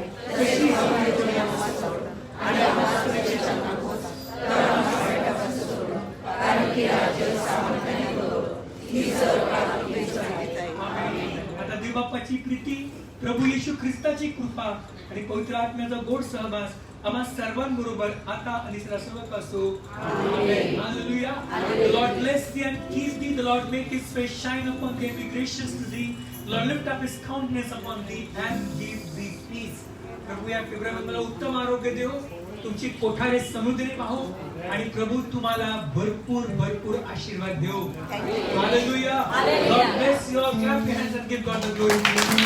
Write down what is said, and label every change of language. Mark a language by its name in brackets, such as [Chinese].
[Marathi] तशी आम्ही तुझे आम्हाला सोड आणि आम्हाला तुझ्या चरणात पोच तर आम्हाला वाईटापासून सोड कारण की राज्य सामर्थ्य आणि गौरव ही सर्व काळ तुझीच आहे आमेन आता देव बाप्पाची प्रीती प्रभू येशू ख्रिस्ताची कृपा आणि पवित्र आत्म्याचा गोड सहवास आम्हा सर्वांबरोबर आता आणि सर्वत्र असो amen hallelujah [English] The Lord bless thee and keep thee. The Lord make his face shine upon thee and be gracious to thee. The Lord lift up his countenance upon thee and give thee peace. [Marathi] प्रभू या February मला उत्तम आरोग्य देव तुमची कोठारे समुद्री पाहो आणि प्रभू तुम्हाला भरपूर भरपूर आशीर्वाद देव hallelujah [English] God bless you all. Clap your hands and give God the glory.